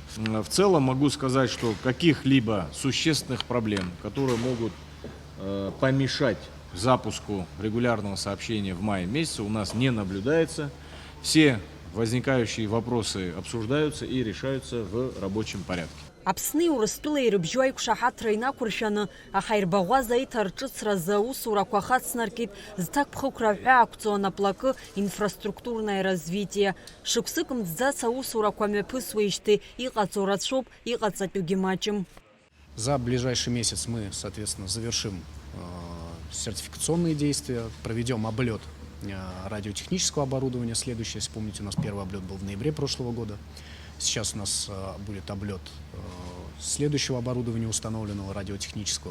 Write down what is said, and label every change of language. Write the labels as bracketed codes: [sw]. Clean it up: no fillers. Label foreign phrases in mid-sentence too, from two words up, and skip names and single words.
[ru] В целом могу сказать, что каких-либо существенных проблем, которые могут помешать запуску регулярного сообщения в мае месяце, у нас не наблюдается. Все возникающие вопросы обсуждаются и решаются в рабочем порядке. [ab] Аԥсни Урыстәылеи рыбжьоу аиқәшаҳаҭра инақәыршәаны аҳаирбаӷәаза аиҭарҿыцразы аусурақәа ахацнаркит, зҭакԥхықәра ҳәа ақәҵо анаплакы [ru] инфраструктурное развитие. [ab] Шықәсык мҵӡац аусурақәа мҩаԥысуеижьҭеи иҟаҵо рацәоуп, иҟаҵатәугьы маҷым. [ru] За ближайший месяц мы, соответственно, завершим сертификационные действия, проведем облет радиотехнического оборудования. Следующий, если помните, у нас первый облет был в ноябре прошлого года. Сейчас у нас будет облет следующего оборудования, установленного радиотехнического.